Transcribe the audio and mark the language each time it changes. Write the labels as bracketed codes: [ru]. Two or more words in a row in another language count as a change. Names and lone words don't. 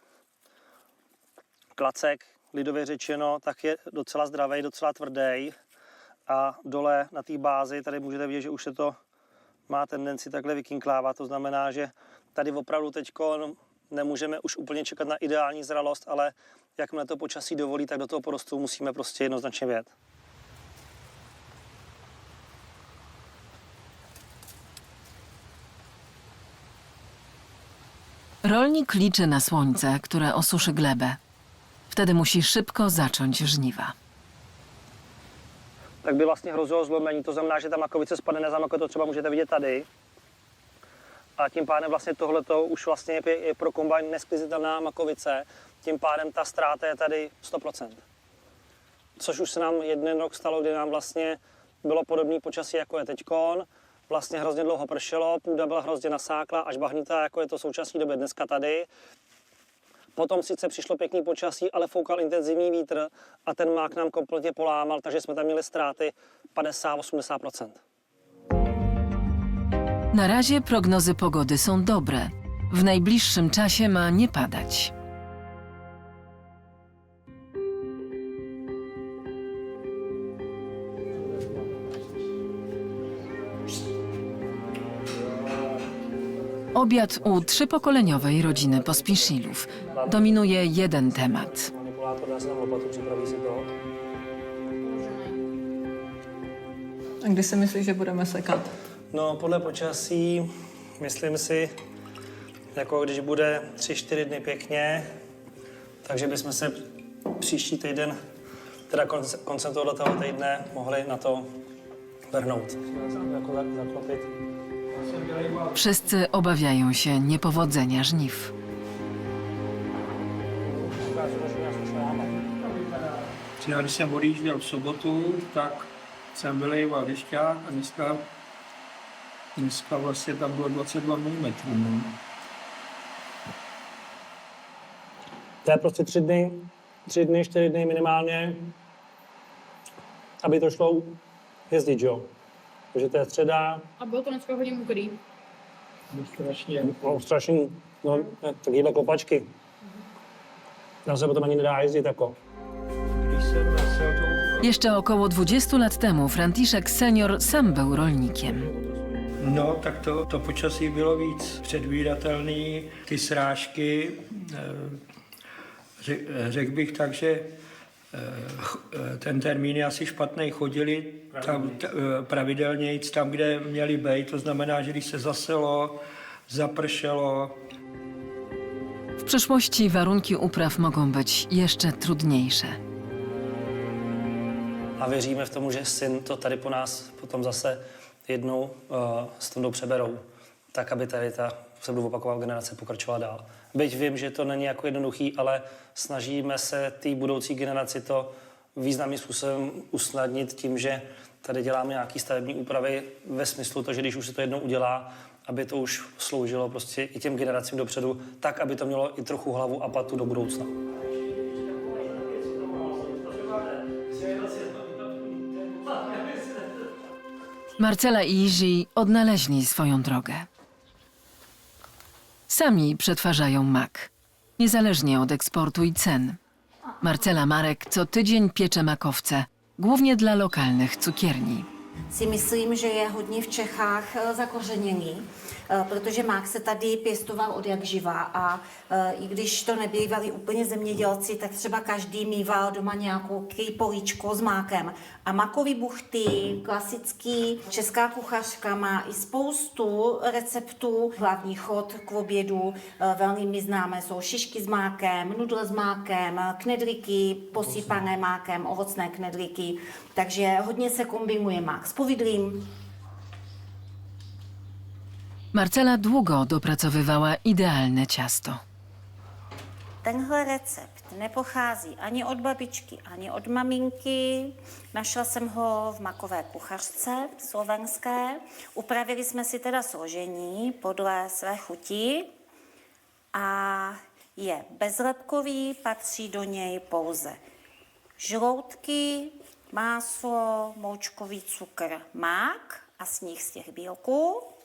[cs] klacek, lidově řečeno, tak je docela zdravý, docela tvrdý a dole na té bázi tady můžete vidět, že už se to má tendenci takhle vykinklávat. To znamená, že tady opravdu teďko nemůžeme už úplně čekat na ideální zralost, ale jakmile to počasí dovolí, tak do toho porostu musíme prostě jednoznačně vjet. [pl] Rolnik liczy na słońce, które osuszy glebę. Wtedy musi szybko zacząć żniwa. [cs] Tak by vlastně hrozilo zlomení, to znamená, že ta makovice spadne na zem, jako to třeba můžete vidět tady. A tím pádem vlastně tohleto už vlastně je pro kombajn nesklizitelná makovice, tím pádem ta ztráta je tady 100%. Což už se nám jeden rok stalo, kdy nám vlastně bylo podobné počasí, jako je teďkon. Vlastně hrozně dlouho pršelo, půda byla hrozně nasáklá, až bahnitá, jako je to v současné době dneska tady. Potom sice přišlo pěkný počasí, ale foukal intenzivní vítr a ten mák nám kompletně polámal, takže jsme tam měli ztráty 50–80%. [pl] Na razie prognozy pogody są dobre. W najbliższym czasie ma nie padać. Obiad u trzypokoleniowej rodziny Pospiszilów. Dominuje jeden temat. [cs] A kdy si myslíš, že budeme sekat? No, podle počasí, myslím si, jako když bude 3–4 dny pěkně, takže bychom se příští týden, teda koncem tohoto týdne, mohli na to vrhnout. Jako zaklopit. [pl] Wszyscy obawiają się niepowodzenia żniw. [cs] Já když jsem odjížděl v sobotu, tak jsem vylejval dešťák a dneska vlastně tam bylo 22 mm. To je prostě 3 dny, 4 dny minimálně, aby to šlo jezdit, jo. Takže to je středa. A bylo to dneska hodně mokrý. Strašně, no, takovýhle kopačky. Tam se potom ani nedá jezdit jako. [pl] Jeszcze około 20 lat temu Franciszek senior sam był rolnikiem. [cs] No, tak to počasí bylo víc předvídatelný, ty srážky, řekl bych tak, že ten termín je asi špatný, chodili tam pravidelně tam, kde měli být, to znamená, že když se zaselo, zapršelo. [pl] W przyszłości warunki upraw mogą być jeszcze trudniejsze. [cs] A věříme v tomu, že syn to tady po nás potom zase jednou s tom přeberou, tak aby tady ta se budu opakovat generace pokračovala dál. Byť vím, že to není jako jednoduchý, ale snažíme se té budoucí generaci to významným způsobem usnadnit tím, že tady děláme nějaké stavební úpravy ve smyslu to, že když už se to jednou udělá, aby to už sloužilo prostě i těm generacím dopředu, tak, aby to mělo i trochu hlavu a patu do budoucna. [pl] Marcela i Jiří odnaleźli swoją drogę. Sami przetwarzają mak, niezależnie od eksportu i cen. Marcela Marek co tydzień piecze makowce, głównie dla lokalnych cukierni. [cs] Si myslím, že je hodně v Čechách zakořeněný, protože mák se tady pěstoval od jak živa a i když to nebývali úplně zemědělci, tak třeba každý mýval doma nějakou políčko s mákem. A makový buchty, klasický, česká kuchařka má i spoustu receptů. Hlavní chod k obědu, velmi mi známé jsou šišky s mákem, nudle s mákem, knedlíky posypané mákem, ovocné knedlíky. Takže hodně se kombinuje mák s povidlím. [pl] Marcela długo dopracowywała idealne ciasto. [cs] Tenhle recept nepochází ani od babičky, ani od maminky. Našla jsem ho v makové kuchařce slovenské. Upravili jsme si teda složení podle své chuti a je bezlepkový, patří do něj pouze žloutky, máslo, moučkový cukr, mák a sníh z těch bílků.